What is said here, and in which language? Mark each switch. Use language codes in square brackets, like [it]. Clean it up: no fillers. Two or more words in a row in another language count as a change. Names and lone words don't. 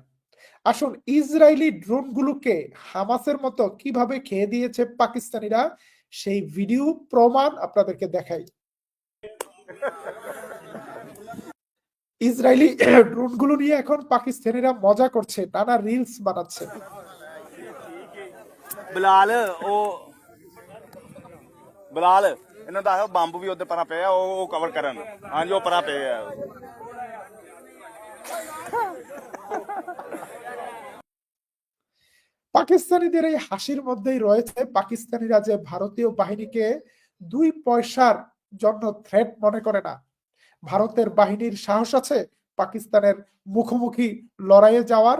[bn] আসুন ইসরায়েলি ড্রোনগুলোকে হামাসের মতো কিভাবে খেয়ে দিয়েছে পাকিস্তানিরা, সেই ভিডিও প্রমাণ আপনাদেরকে দেখাই। ইসরায়েলি ড্রোনগুলো নিয়ে এখন পাকিস্তানিরা মজা করছে, নানা রিলস বানাচ্ছে। [pa] ਬਿਲਾਲ ਇਹਨਾਂ ਦਾ ਬੰਬ ਵੀ ਉਹਦੇ ਪਰਾਂ ਪਿਆ ਉਹ ਕਵਰ ਕਰਨ ਹਾਂਜੀ ਉਹ ਪਰਾਂ ਪਿਆ [bn] পাকিস্তানিদের এই হাসির মধ্যেই রয়েছে পাকিস্তানিরা যে ভারতীয় বাহিনীকে 2 পয়সার জন্য থ্রেট মনে করে না। ভারতের বাহিনীর সাহস আছে পাকিস্তানের মুখোমুখি লড়াইয়ে যাওয়ার।